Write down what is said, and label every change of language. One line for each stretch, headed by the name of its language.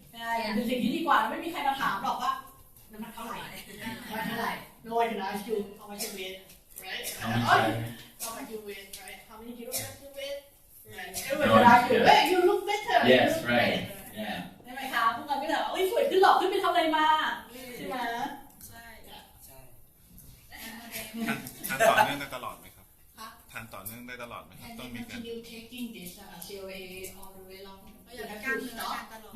Thai: ใช่เป็นสิ่งที่ดีกว่าไม่มีใครมาถามหรอกว่าน้ำหนักเท่าไหร่น้ำหนักเท่าไหร่
English: No one can ask you how much you weigh right How much are you? how much you weigh right how many kilograms you weigh right everyone can ask you hey you look better Yes, right. Yeah.
Thai: ใช่ไหมคะพวกเราก็แบบเอ้ยสวยขึ้นหรอขึ้นไปทำอะไรมาใช่ไหม ใช่ ใช่ ทานต่อเนื่องได้ตลอดไหมครับทานต่อเนื่องได้ตลอดไหมครับ
English: And
Thai: ต้อง
English: then
Thai: มีการ
English: continue taking this CLA all the way long
Thai: ก็อยากให้กล้ามเนื้อทานตลอด